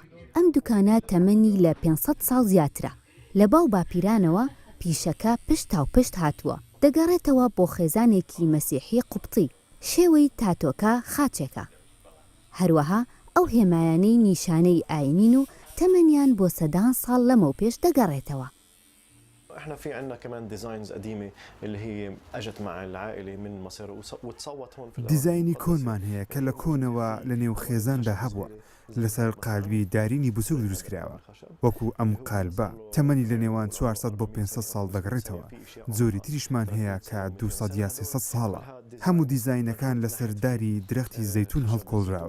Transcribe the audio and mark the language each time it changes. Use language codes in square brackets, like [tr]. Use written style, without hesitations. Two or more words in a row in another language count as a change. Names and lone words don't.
[ckb] ئەم دوکانە تەمەنی لە 500 ساڵ زیاترە. لە باو باپیرانەوە پیشەکە پشت تا پشت هاتووە. دەگەڕێتەوە بۆ خێزانێکی مەسیحی قوبطی. شێوەی تاتۆکە خاچێکە. هەروەها ئەو هێمایانەی نیشانەی ئاینین و تەمەنیان بۆ سەدان ساڵ لەمەو پێش دەگەڕێتەوە. [ar] احنا في عندنا كمان ديزاينز قديمه اللي هي اجت مع العائله من مصر وتصوت هون في [ckb] دیزاینی کۆنمان هەیە کە لە کۆنەوە لە نێو خێزاندا هەبووە، لەسەر قالبی دارینی بچووک دروست کراوە. وەکو ئەم قالبە تەمەنی لە نێوان 400 بۆ 500 ساڵ دەگەڕێتەوە. جۆری تریشمان هەیە کە 200 یا 300 ساڵە. هەموو دیزاینەکان لەسەر داری درەختی زەیتون هەڵکۆڵراوە.